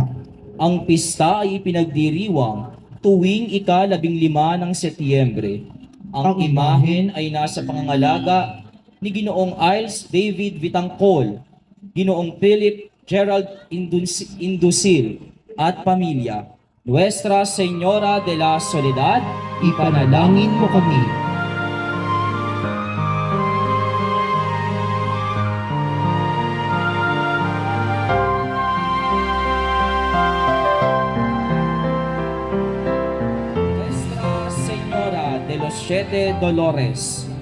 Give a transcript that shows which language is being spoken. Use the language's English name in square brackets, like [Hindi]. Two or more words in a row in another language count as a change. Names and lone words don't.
[Filipino] Ang pista ay ipinagdiriwang tuwing 15 ng Setyembre. Ang imahen ay nasa pangangalaga ni Ginoong Iles David Vitangcol, Ginoong Philip Gerald Indusil at pamilya. Nuestra Señora de la Soledad, ipanalangin mo kami. Siete Dolores.